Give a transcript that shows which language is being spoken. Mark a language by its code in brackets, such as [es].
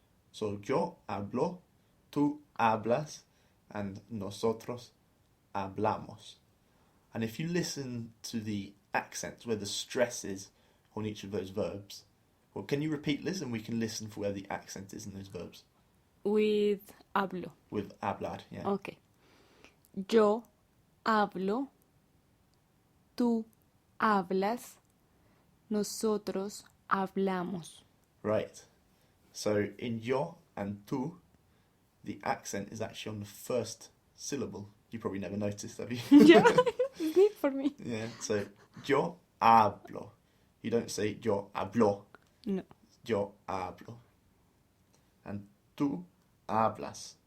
[es] So yo hablo, tú hablas, and nosotros hablamos. [en] And if you listen to the accents, where the stress is on each of those verbs, well, can you repeat this and we can listen for where the accent is in those verbs? With hablo. With hablar, yeah. Okay. [es] Yo hablo, tú hablas, nosotros hablamos. [en] Right. So in yo and tú, the accent is actually on the first syllable. You probably never noticed, have you? Yeah, it's neat for me. Yeah, so [es] yo hablo. [en] You don't say yo hablo. No. [es] Yo hablo. And tú hablas.